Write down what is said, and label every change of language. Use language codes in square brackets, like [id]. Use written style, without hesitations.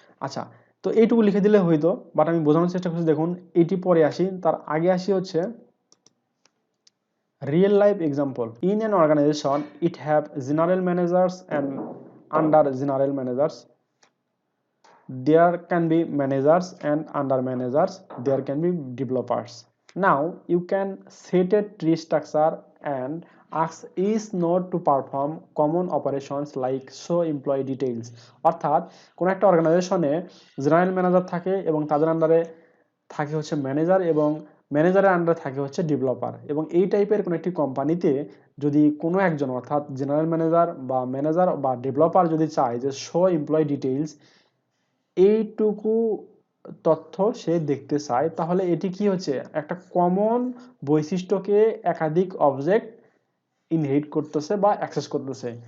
[bn] আচ্ছা, তো এইটুকু লিখে দিলে হইতো, বাট আমি বোঝানোর চেষ্টা করছি। দেখুন এটি পরে আসি, তার আগে আসি হচ্ছে [en] real life example. In an organization it have general managers and under general managers there can be managers, and under managers there can be developers. Now you can set a tree structure and ask each node to perform common operations like show employee details. [bn] অর্থাৎ কোন একটা অর্গানাইজেশনে general manager থাকে এবং তাদের আন্ডারে থাকে হচ্ছে ম্যানেজার, এবং ম্যানেজারের আন্ডারে থাকে হচ্ছে ডেভেলপার। এবং এই টাইপের কোনো একটি কোম্পানিতে যদি কোনো একজন অর্থাৎ জেনারেল ম্যানেজার বা ডেভেলপার যদি চায় যে শো এমপ্লয়ি ডিটেইলস, এইটুকু তথ্য সে দেখতে চায়, তাহলে এটি কি হচ্ছে একটা কমন বৈশিষ্ট্যকে একাধিক অবজেক্ট ইনহেরিট করতেছে বা অ্যাক্সেস করতেছে।